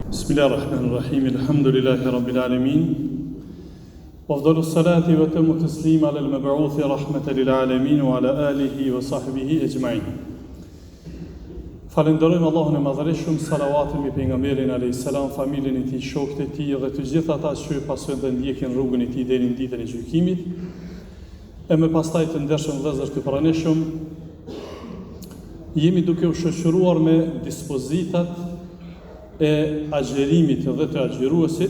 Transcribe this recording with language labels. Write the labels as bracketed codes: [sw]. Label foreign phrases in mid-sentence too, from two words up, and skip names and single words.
[ar] بسم الله الرحمن الرحيم. الحمد لله رب العالمين. وأفضل الصلاة وأتم التسليم على المبعوث رحمة للعالمين وعلى آله وصحبه أجمعين. [sq] Falenderojmë Allahun e Madhërisht, salavatin mbi pejgamberin [ar] عليه السلام, [sq] familjen e tij, shokët e tij dhe të gjithë ata që pasojnë dhe ndjekin rrugën e tij deri në ditën e gjykimit. E më pastaj të ndershëm vëllezër të pranishëm, jemi duke u shoqëruar me dispozitat e agjerimit dhe të agjeruesit.